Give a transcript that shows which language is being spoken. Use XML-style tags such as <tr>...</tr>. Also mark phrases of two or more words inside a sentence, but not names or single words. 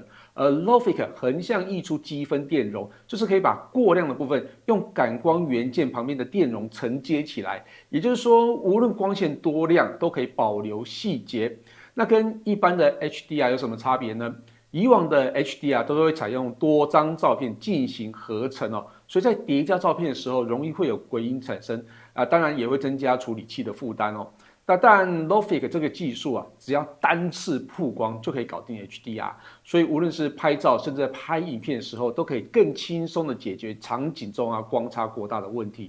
<zh>而 LOFIC 橫向溢出積分電容，就是可以把過亮的部分用感光元件旁邊的電容承接起來。也就是說，無論光線多亮，都可以保留細節。那跟一般的 HDR 有什麼差別呢？以往的 HDR 都會採用多張照片進行合成所以在疊加照片的時候容易會有鬼影產生當然也會增加處理器的負擔那但 LOFIC 這個技術啊，只要單次曝光就可以搞定 HDR， 所以無論是拍照，甚至在拍影片的時候，都可以更輕鬆的解決場景中啊光差過大的問題。</zh>